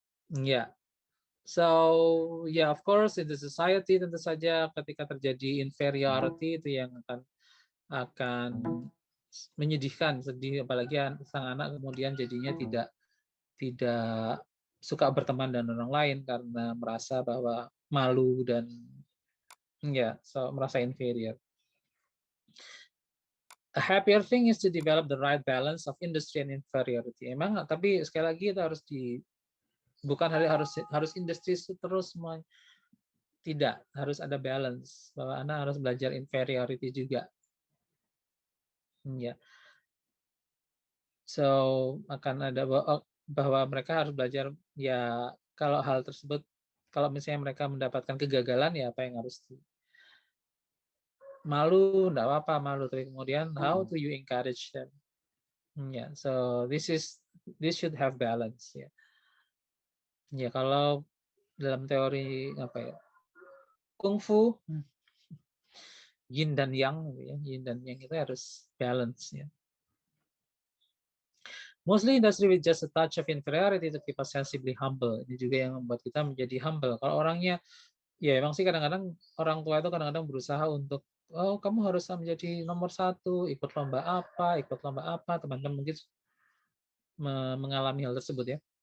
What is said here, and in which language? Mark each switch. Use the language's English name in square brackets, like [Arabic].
[Indonesian] Ya, [English] so yeah, of course in the society [Indonesian] tentu saja ketika terjadi inferiority itu yang akan menyedihkan, sedih, apalagi sang anak kemudian jadinya tidak suka berteman dengan orang lain karena merasa bahwa malu dan so merasa inferior. [English] A happier thing is to develop the right balance of industry and inferiority. [Indonesian] Emang, tapi sekali lagi itu bukan harus industri terus semuanya. Tidak, harus ada balance bahwa anak harus belajar inferiority juga. Ya. So akan ada bahwa mereka harus belajar ya kalau hal tersebut, kalau misalnya mereka mendapatkan kegagalan ya apa yang harus malu, enggak apa-apa malu, tapi kemudian [English] how do you encourage them? Ya, so this should have balance ya. [Indonesian] Ya, kalau dalam teori apa ya? Kungfu yin dan yang ya, yin dan yang itu harus balance ya. [English] Mostly industry with just a touch of inferiority to keep us sensibly humble. [Indonesian] Ini juga yang membuat kita menjadi humble. Kalau orangnya, ya emang sih kadang-kadang orang tua itu kadang-kadang berusaha untuk, oh kamu harus menjadi nomor 1, ikut lomba apa, teman-teman mungkin mengalami hal tersebut ya.